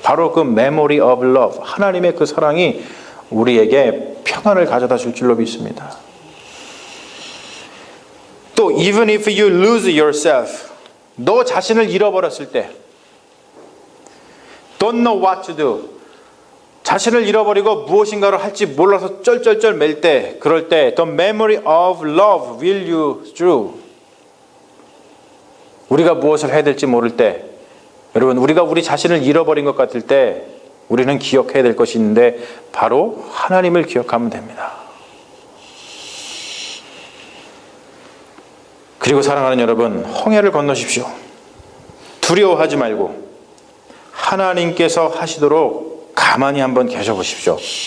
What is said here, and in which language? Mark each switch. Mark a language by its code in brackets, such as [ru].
[ko] 바로 그 [en] memory of love, [ko] 하나님의 그 사랑이 우리에게 평안을 가져다 줄 줄로 믿습니다. 또 [en] even if you lose yourself, [ko] 너 자신을 잃어버렸을 때, [en] don't know what to do, [ko] 자신을 잃어버리고 무엇인가를 할지 몰라서 쩔쩔쩔 맬 때, 그럴 때 [en] the memory of love will you through. [ko] 우리가 무엇을 해야 될지 모를 때, 여러분, 우리가 우리 자신을 잃어버린 것 같을 때 우리는 기억해야 될 것이 있는데 바로 하나님을 기억하면 됩니다. 그리고 사랑하는 여러분, 홍해를 건너십시오. 두려워하지 말고 하나님께서 하시도록 가만히 한번 계셔 보십시오.